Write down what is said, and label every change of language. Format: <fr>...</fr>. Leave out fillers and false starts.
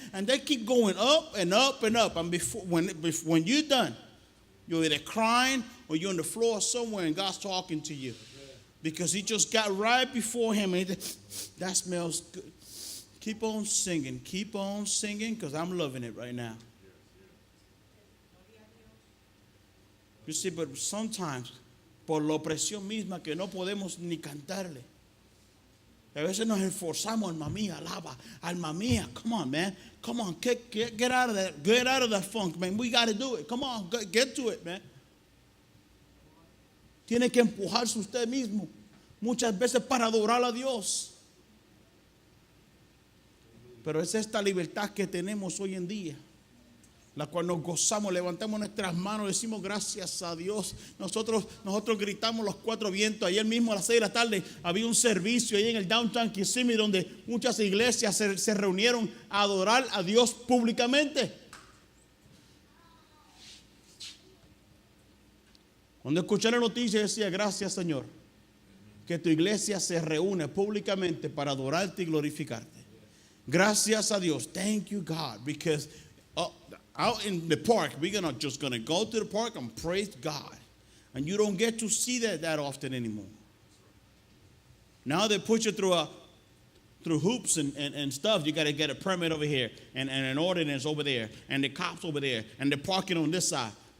<en>And they keep going up and up and up. And when you're done, you're either crying or you're on the floor somewhere and God's talking to you. Because he just got right before him and that smells good. Keep on singing, because I'm loving it right now. You see, but sometimes,</en> <es>por la opresión misma que no podemos ni cantarle. A veces nos esforzamos, alma mía, alaba, alma mía.</es> <en>Come on, man. Come on, get out of that. Get out of that funk, man. We got to do it. Come on, get to it, man.</en> <es>Tiene que empujarse usted mismo muchas veces para adorar a Dios. Pero es esta libertad que tenemos hoy en día, la cual nos gozamos, levantamos nuestras manos, decimos gracias a Dios. Nosotros gritamos los cuatro vientos. Ayer mismo a las 6 de la tarde había un servicio ahí en el Downtown Kissimmee donde muchas iglesias se reunieron a adorar a Dios públicamente. Cuando escuché la noticia decía, gracias Señor, que tu iglesia se reúne públicamente para adorarte y glorificarte. Gracias a Dios.</es> <en>Thank you, God, because out in the park, we're just gonna go to the park and praise God. And you don't get to see that often anymore. Now they put you through hoops and stuff. You got to get a permit over here and an ordinance over there and the cops over there and the parking on this side.</en>